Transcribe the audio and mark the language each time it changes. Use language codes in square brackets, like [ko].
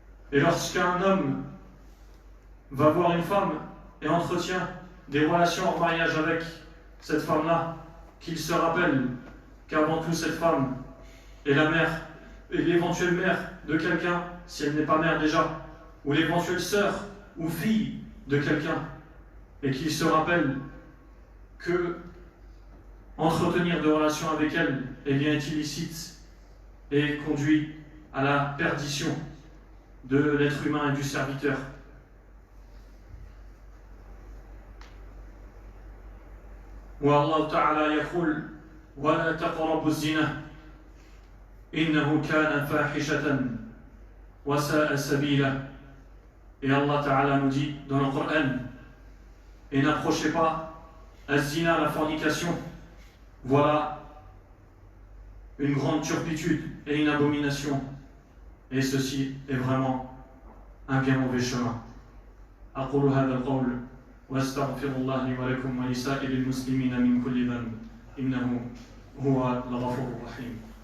[fr] Et lorsqu'un homme va voir une femme et entretient des relations en mariage avec cette femme-là, qu'il se rappelle qu'avant tout cette femme est la mère et l'éventuelle mère de quelqu'un, si elle n'est pas mère déjà, ou l'éventuelle sœur ou fille de quelqu'un, et qu'il se rappelle que entretenir des relations avec elle est illicite et conduit à la perdition de l'être humain et du serviteur. [ar] والله تعالى يقول: ولا تقربوا الزنا إنه كان فاحشة وساء سبيلا. [fr] Et Allah Ta'ala nous dit dans le Coran: et n'approchez pas az-zina, la fornication, voilà une grande turpitude et une abomination, et ceci est vraiment un bien mauvais chemin. [ar] أقول هذا القول واستغفر الله لي ولكم ولسائر المسلمين من كل ذنب إنه هو الغفور الرحيم.